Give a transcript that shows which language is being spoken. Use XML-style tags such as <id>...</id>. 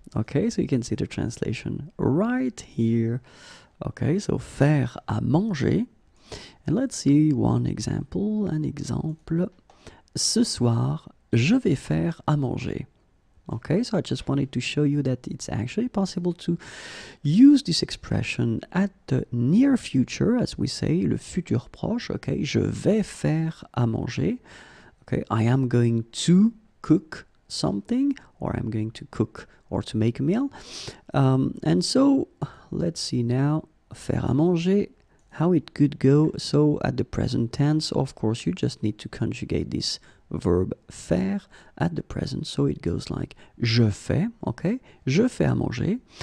<en>Okay, so you can see the translation right here. Okay, so</en> <fr>faire à manger.</fr> <en>And let's see one example.</en> <fr>Un exemple. Ce soir, je vais faire à manger.</fr> <en>Okay, so I just wanted to show you that it's actually possible to use this expression at the near future, as we say, le futur proche.</en> <fr>Okay, je vais faire à manger.</fr> <en>Okay, I am going to cook something, or I'm going to cook or to make a meal. And so, let's see now,</en> <fr>faire à manger,</fr> <en>how it could go. So at the present tense, of course, you just need to conjugate this verb faire at the present, so it goes like</en> <fr>je fais,</fr> <en>okay?</en> <fr>Je fais à manger.</fr>